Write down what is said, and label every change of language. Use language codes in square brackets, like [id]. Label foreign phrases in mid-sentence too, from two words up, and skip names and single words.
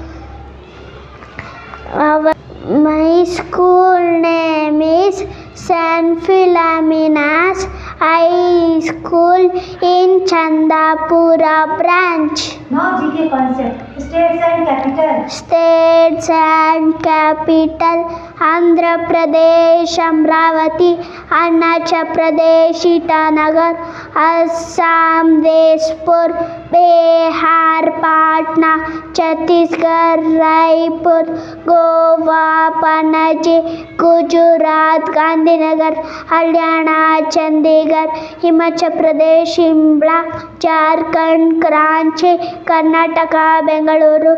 [en] My school name is St. Philomena's High School in Chandapura branch. Now GK concept. States and capital. States and capital: Andhra Pradesh Amravati, Arunachal Pradesh Itanagar, Assam Dispur, Bihar Patna, Chhattisgarh Raipur, Goa Panaji, Gujarat Gandhinagar, Haryana Chandigarh, Himachal Pradesh Shimla, Jharkhand Kranchi, Karnataka Bengaluru,